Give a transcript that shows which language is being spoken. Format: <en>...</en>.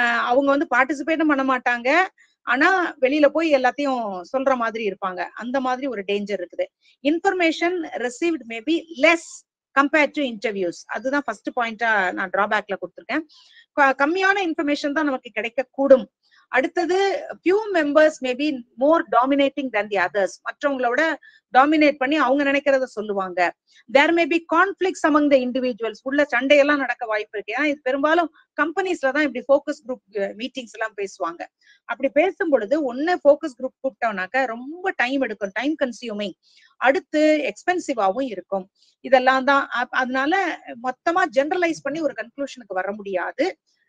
<ta>அவங்க வந்து பார்ட்டிசிபேட்டும் பண்ண மாட்டாங்க, ஆனா வெளியில போய் எல்லாத்தையும் சொல்ற மாதிரி இருப்பாங்க. அந்த மாதிரி ஒரு டேஞ்சர் இருக்குது.</ta> <en>Information received may be less compared to interviews.</en> <ta>அதுதான் ஃபர்ஸ்ட் பாயிண்டா நான் டிராபேக்ல கொடுத்துருக்கேன். கம்மியான இன்ஃபர்மேஷன் தான் நமக்கு கிடைக்க கூடும். அடுத்தது</ta> <en>few members may be more dominating than the others.</en> <ta>மற்றவங்களோட டாமினேட் பண்ணி அவங்க நினைக்கிறத சொல்லுவாங்க.</ta> <en>there may be conflicts among the individuals.</en> <ta>உள்ள சண்டையெல்லாம் நடக்க வாய்ப்பு இருக்கு. ஏன்னா இது பெரும்பாலும் கம்பெனிஸ்ல தான் இப்படி ஃபோக்கஸ் குரூப் மீட்டிங்ஸ் எல்லாம் பேசுவாங்க. அப்படி பேசும் பொழுது ஒன்னு ஃபோக்கஸ் குரூப் கூப்பிட்டோம்னாக்க ரொம்ப டைம் எடுக்கும், டைம் கன்சியூமிங். அடுத்து எக்ஸ்பென்சிவாவும் இருக்கும். இதெல்லாம் தான். அதனால மொத்தமா ஜெனரலைஸ் பண்ணி ஒரு கன்க்ளூஷனுக்கு வர முடியாது.</ta>